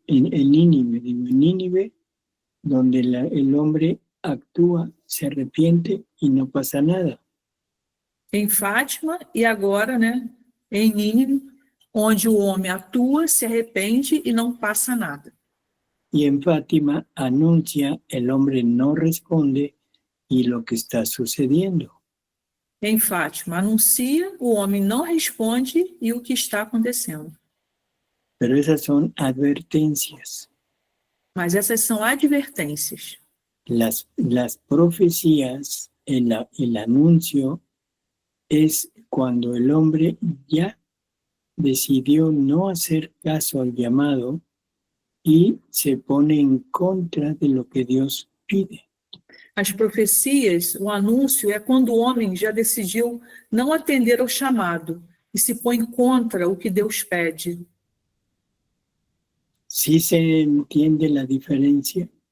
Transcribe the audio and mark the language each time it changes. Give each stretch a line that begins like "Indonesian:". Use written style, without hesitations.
Spanish: En Nínive, donde el hombre actúa, se arrepiente y no pasa nada.
Portuguese: em Fátima e agora, né, em Nínive, onde o homem atua, se arrepende e não passa nada.
Spanish: Y en Fátima anuncia, el hombre no responde y lo que está sucediendo.
Portuguese: Em Fátima, anuncia, o homem não responde e o que está acontecendo.
Spanish: Pero esas son advertencias.
Portuguese: Mas essas são advertências.
Spanish: Las profecías, el anuncio, es cuando el hombre ya decidió no hacer caso al llamado y se pone en contra de lo que Dios pide.
Portuguese: As profecias, o anúncio, é quando o homem já decidiu não atender ao chamado e se põe contra o que Deus pede.
Spanish: ¿Sí se entiende la diferencia?